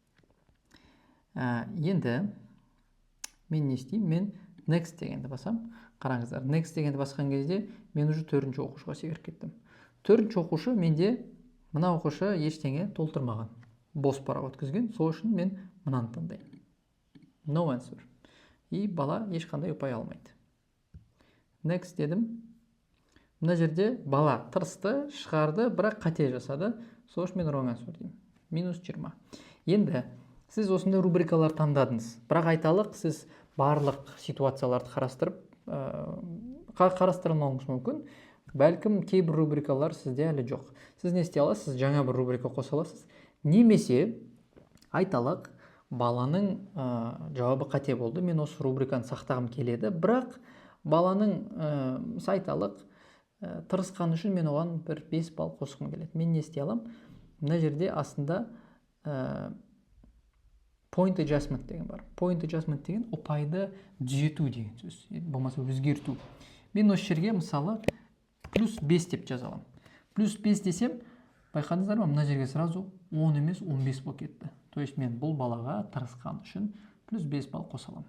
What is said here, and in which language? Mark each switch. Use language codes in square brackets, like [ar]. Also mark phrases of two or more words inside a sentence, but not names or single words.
[kk] Енді мен не істеймін? Мен next дегенді басам. Қараңыздар, next дегенді басқан кезде мен уже 4-ші оқушыға секіріп кеттім. 4-ші оқушы менде мына оқушы ештеңе толтырмаған. Бос парақ өткізген. Сол үшін мен мынаны таңдаймын. [en] No answer. [kk] И бала ешқандай ұпай алмайды. Next дедім. Мына жерде бала тырысты, шығарды, бірақ қате жасады. Сол үшін мен [en] wrong answer [kk] деймін. Минус 20. Енді сіз осындай рубрикалар таңдадыңыз. Бірақ айталық, сіз барлық ситуацияларды қарастырмауыңыз мүмкін. Бәлкім кейбір рубрикалар сізде әлі жоқ. Сіз не істей аласыз? Жаңа бір рубрика қоса аласыз. Немесе айталық, баланың жауабы қате болды. Мен осы рубриканы сақтағым келеді, бірақ баланың айталық тырысқаны үшін мен оған бір 5 балл қосқым келеді. Мен не істей алам? Мына жерде астында [en] point adjustment [kk] деген бар. [en] Point adjustment [kk] деген ұпайды түзету деген сөз. Болмаса өзгерту. Мен осы жерге мысалы плюс 5 деп жазалам. Плюс 5 десем, байқадыңыздар ма? Мына жерге сразу 10 емес 15 болып кетті. [ru] То есть [kk] мен бұл балаға тырысқан үшін плюс 5 балл қосалам.